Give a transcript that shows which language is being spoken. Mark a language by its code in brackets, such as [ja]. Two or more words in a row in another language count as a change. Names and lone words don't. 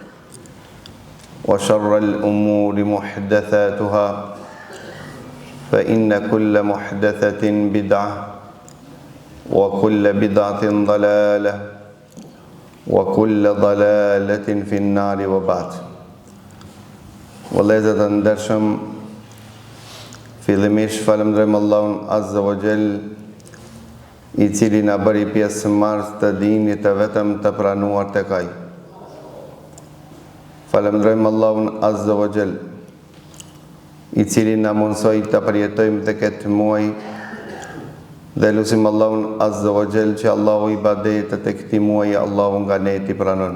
[ar] وشر الأمور محدثاتها فإن كل محدثة بدعة وكل بدعة ضلالة وكل ضلالة في النار وبعد [sq] Vëllezër të ndershëm, fillimisht falenderojmë Allahun [ar] عز وجل, [sq] i cili na bëri pjesëmarrës të dinit të vetëm të pranuar tek Ai. Falenderojmë Allahun [ar] عز وجل, [sq] i cili na mundsoi të përjetojmë të këtë muaj, dhe lutim Allahun [ar] عز وجل [sq] që Allahu ibadetet e këtij muaji Allahu nga ne t'i pranon.